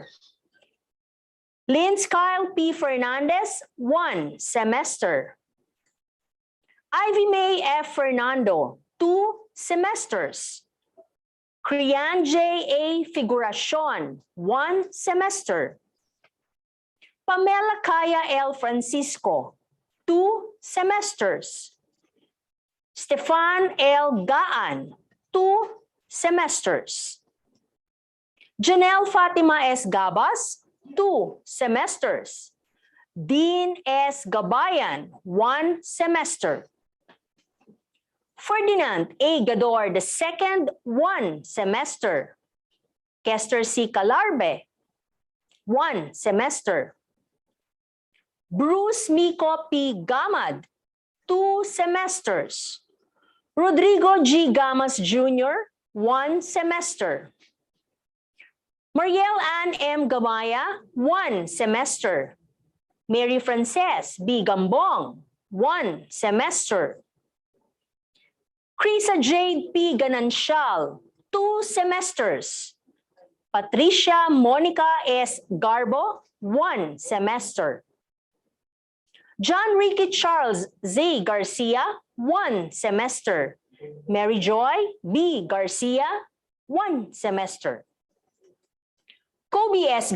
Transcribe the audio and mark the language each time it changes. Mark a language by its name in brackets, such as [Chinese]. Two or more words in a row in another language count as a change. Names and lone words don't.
[English] Lynn Kyle P. Fernandez, 1 semester. Ivy May F. Fernando, 2 semesters. Krian J. A. Figuracion, 1 semester. Pamela Kaya L. Francisco, 2 semesters. Stefan L. Gaan, 2 semesters. Janelle Fatima S. Gabas, 2 semesters. Dean S. Gabayan, 1 semester. Ferdinand A. Gador II, 1 semester. Kester C. Calarbe, 1 semester. Bruce Miko P. Gamad, 2 semesters. Rodrigo G. Gamas Jr., 1 semester. Mariel Ann M. Gamaya, 1 semester. Mary Frances B. Gambong, 1 semester. Kriza Jade P. Ganancial, 2 semesters. Patricia Monica S. Garbo, 1 semester. John Ricky Charles Z. Garcia, 1 semester. Mary Joy B. Garcia, 1 semester. Kobe S.